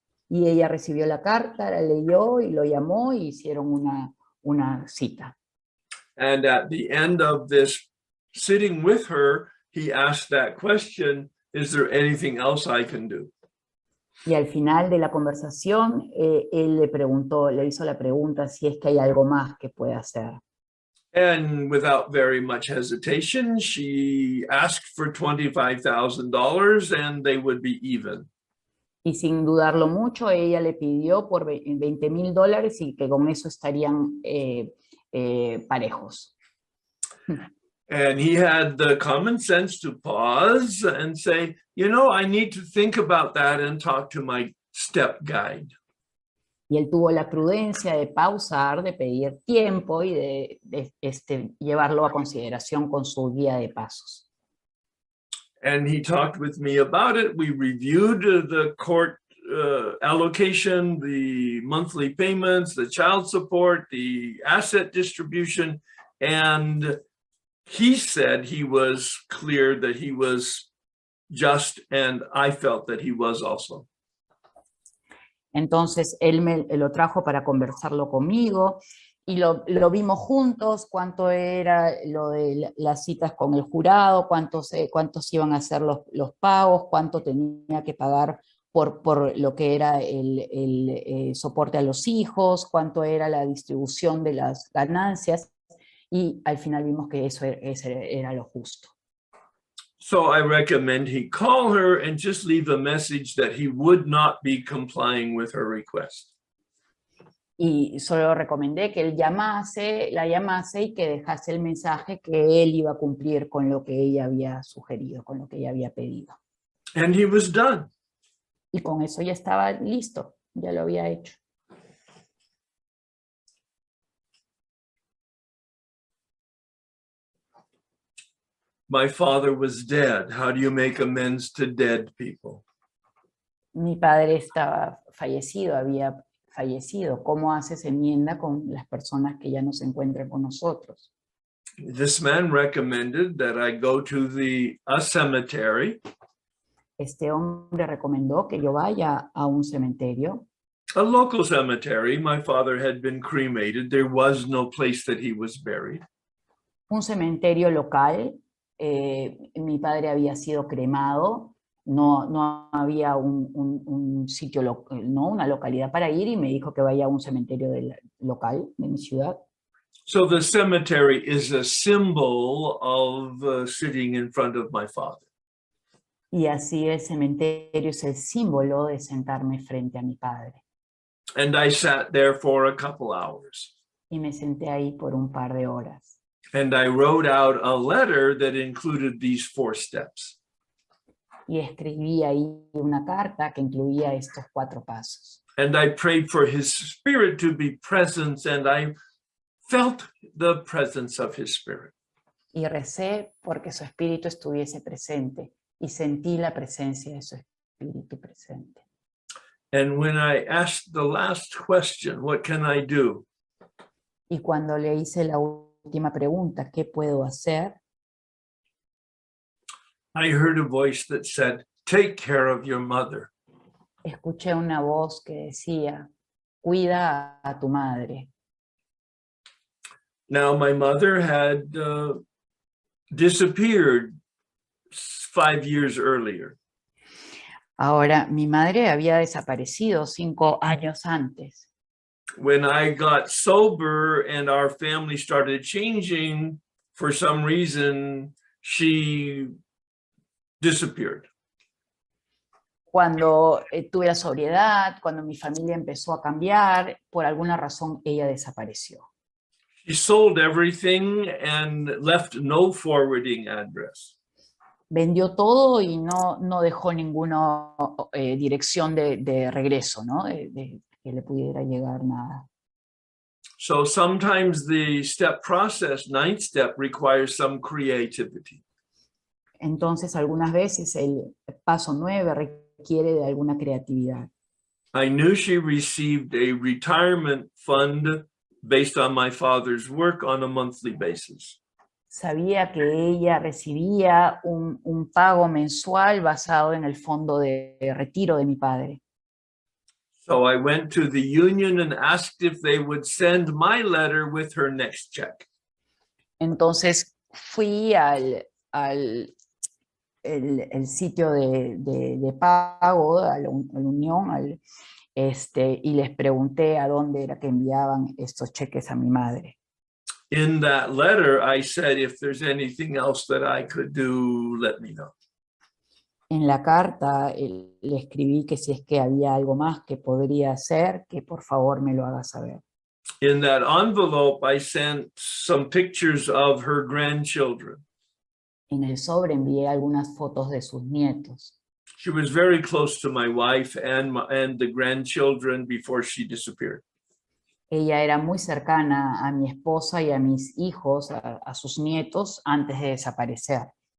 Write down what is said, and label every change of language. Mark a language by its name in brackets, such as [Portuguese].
[Spanish] Y ella recibió la carta, la leyó y lo llamó y hicieron una cita. [English] And at the end of this sitting with her, he asked that question, is there anything else I can do? [Spanish] Y al final de la conversación, él le hizo la pregunta si es que hay algo más que puede hacer. [English] And without very much hesitation, she asked for $25,000 and they would be even. [Spanish] Y sin dudarlo mucho, ella le pidió por $20,000 y que con eso estarían parejos. [English] And he had the common sense to pause and say, you know, I need to think about that and talk to my step guide. [Spanish] Y él tuvo la prudencia de pausar, de pedir tiempo y de llevarlo a consideración con su guía de pasos. [English] And he talked with me about it. We reviewed the court allocation, the monthly payments, the child support, the asset distribution, and he said he was clear that he was just, and I felt that he was also. [Spanish] Entonces él lo trajo para conversarlo conmigo y lo vimos juntos, cuánto era lo de las citas con el jurado, cuántos iban a ser los pagos, cuánto tenía que pagar por lo que era el soporte a los hijos, cuánto era la distribución de las ganancias, y al final vimos que eso era lo justo. [English] So I recommend he call her and just leave a message that he would not be complying with her request. [Spanish] Y solo recomendé que él la llamase y que dejase el mensaje que él iba a cumplir con lo que ella había sugerido, con lo que ella había pedido. [English] And he was done. [Spanish] Y con eso ya estaba listo, ya lo había hecho. [English] My father was dead. How do you make amends to dead people? [Spanish] Mi padre estaba fallecido, había fallecido. ¿Cómo haces enmienda con las personas que ya no se encuentran con nosotros? [English] This man recommended that I go to a cemetery. [Spanish] Este hombre recomendó que yo vaya a un cementerio. [English] A local cemetery. My father had been cremated. There was no place that he was buried. [Spanish] Un cementerio local. Mi padre había sido cremado. No había un sitio, una localidad para ir, y me dijo que vaya a un cementerio local de mi ciudad. [English] So the cemetery is a symbol of sitting in front of my father. [Spanish] Y así el cementerio es el símbolo de sentarme frente a mi padre. [English] And I sat there for a couple hours. [Spanish] Y me senté ahí por un par de horas. [English] And I wrote out a letter that included these 4 steps. [Spanish] Y escribí ahí una carta que incluía estos 4 pasos. [English] And I prayed for his spirit to be present, and I felt the presence of his spirit. [Spanish] Y recé porque su espíritu estuviese presente, y sentí la presencia de su espíritu presente. [English] And when I asked the last question, what can I do? [Spanish] Y cuando le hice la última pregunta, ¿qué puedo hacer? [English] I heard a voice that said, take care of your mother. [Spanish] Escuché una voz que decía, cuida a tu madre. [English] Now, my mother had disappeared 5 years earlier. [Spanish] Ahora, mi madre había desaparecido 5 años antes. [English] When I got sober and our family started changing, for some reason, she disappeared. [Spanish] Cuando tuve la sobriedad, cuando mi familia empezó a cambiar, por alguna razón ella desapareció. [English] She sold everything and left no forwarding address. [Spanish] Vendió todo y no dejó ninguna dirección de regreso, ¿no? De que le pudiera llegar nada. [English] So sometimes the step process, 9th step, requires some creativity. [Spanish] Entonces, algunas veces el paso 9 requiere de alguna creatividad. [English] I knew she received a retirement fund based on my father's work on a monthly basis. [Spanish] sabía que ella recibía un pago mensual basado en el fondo de retiro de mi padre. [English] So I went to the union and asked if they would send my letter with her next check. [Spanish] Entonces fui al el sitio de pago, a la unión, y les pregunté a dónde era que enviaban estos cheques a mi madre. [English] In that letter, I said, if there's anything else that I could do, let me know. [Spanish] En la carta le escribí que si es que había algo más que podría hacer, que por favor me lo haga saber. [English] In that envelope, I sent some pictures of her grandchildren. [Spanish] En el sobre envié algunas fotos de sus nietos. [English] She was very close to my wife and the grandchildren before she disappeared. [Spanish] Ella era muy cercana a mi esposa y a mis hijos, a sus nietos, antes de desaparecer.